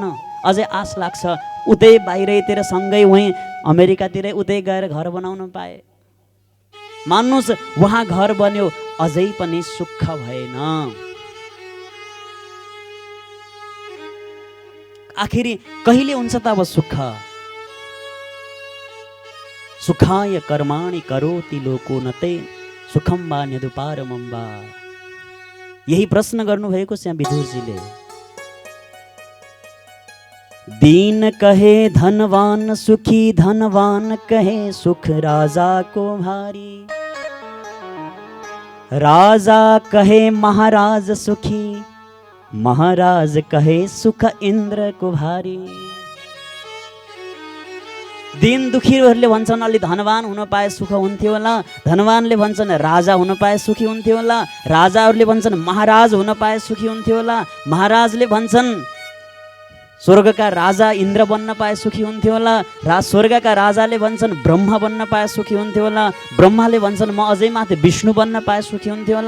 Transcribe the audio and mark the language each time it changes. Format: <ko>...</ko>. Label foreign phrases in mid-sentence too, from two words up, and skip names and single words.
<ne>अझै आश लाग्छ उतै बाहिरतिर सँगै उहीँ अमेरिकातिरै उतै गएर घर बनाउन पाए। मान्नुस् वहाँ घर बन्यो, अझै पनि सुख भएन। आखिरी कहिले हुन्छ त अब सुख?</ne> <sa>सुखाय कर्माणि करोति लोको नते सुखम वा न्यदुपारमं वा।</sa> <ne>यही प्रश्न गर्नुभएको छ विदुरजीले।</ne> <hi>दीन कहे धनवान सुखी, धनवान कहे सुख राजा को भारी, राजा कहे महाराज सुखी, महाराज कहे सुख इन्द्र को भारी।</hi> <ne>दिन दुखीहरूले भन्छन् अलि धनवान हुन पाए सुख हुन्थ्यो होला, धनवानले भन्छन् राजा हुन पाए सुखी हुन्थ्यो होला, राजाहरूले भन्छन् महाराज हुन पाए सुखी हुन्थ्यो होला, महाराजले भन्छन् स्वर्गका राजा इन्द्र बन्न पाए सुखी हुन्थ्यो होला, स्वर्गका राजाले भन्छन् ब्रह्मा बन्न पाए सुखी हुन्थ्यो होला, ब्रह्माले भन्छन् म अझै माथि विष्णु बन्न पाए सुखी हुन्थ्यो होला।</ne>